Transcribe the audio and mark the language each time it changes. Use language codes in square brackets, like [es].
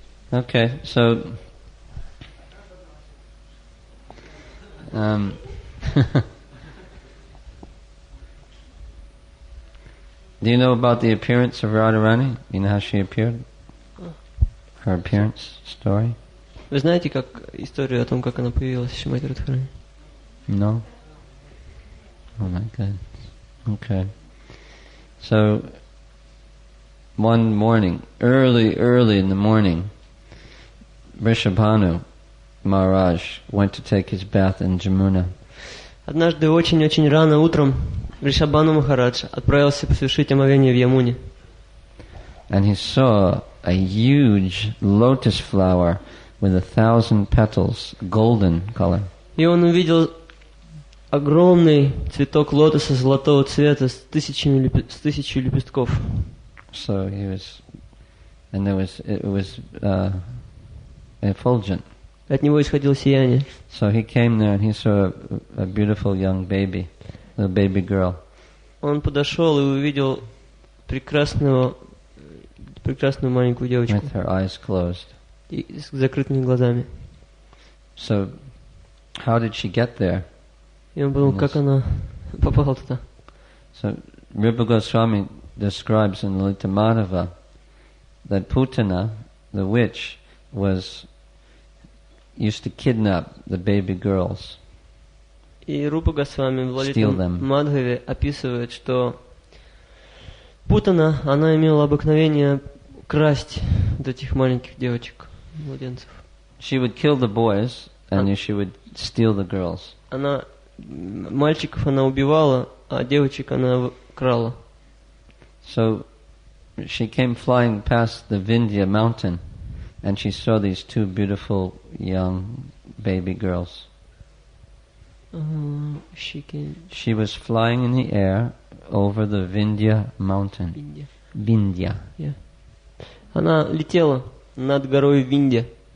[en] Okay, so do you know about the appearance of Radharani? You know how she appeared? Her appearance story? [ru] Вы знаете, как историю о том, как она появилась, Шримати Радхарани? [en] No? Oh my God. Okay. So, one morning, early in the morning, Vrishabhanu Maharaj went to take his bath in Jamuna. [ru] Однажды очень-очень рано утром Вришабхану Махарадж отправился совершить омовение в Ямуне. [en] And he saw a huge lotus flower with 1,000 petals, golden color. [ru] И он увидел огромный цветок лотоса золотого цвета с тысячей лепестков. [en] So he was, and it was effulgent. [ru] От него исходило сияние. [en] So he came there and he saw a beautiful young baby. the baby girl. [ru] Он подошел и увидел прекрасную маленькую девочку [en] With her eyes closed. [ru] и с закрытыми глазами. [en] So, how did she get there? [ru] И он подумал, как она попала туда. [en] So, Rupa Goswami describes in Lalita Madhava that Putana, the witch, used to kidnap the baby girls. [ru] И Рупа Госвами в Лалите Мадхаве описывает, что Путана, она имела обыкновение красть вот этих маленьких девочек, младенцев. [en] She would kill the boys, and she would steal the girls. [ru] Она мальчиков она убивала, а девочек она крала. [en] So she came flying past the Vindhya mountain, and she saw these two beautiful young baby girls. She was flying in the air over the Vindhya mountain. Vindhya. Yeah. [ru] Она летела над горой Виндья.